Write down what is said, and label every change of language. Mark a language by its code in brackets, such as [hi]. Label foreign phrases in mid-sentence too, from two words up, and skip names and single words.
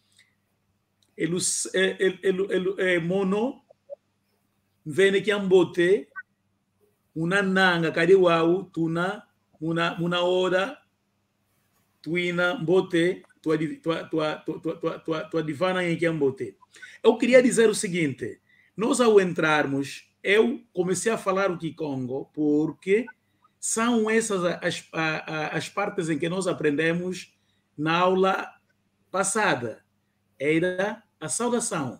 [kg] Mono vene kiambote una nanga kadi wau tuna muna hora tuina mbote tua divana em Kiambote. [pt] Eu queria dizer o seguinte, nós ao entrarmos, eu comecei a falar o Kikongo porque são essas as partes em que nós aprendemos na aula passada. Era a saudação.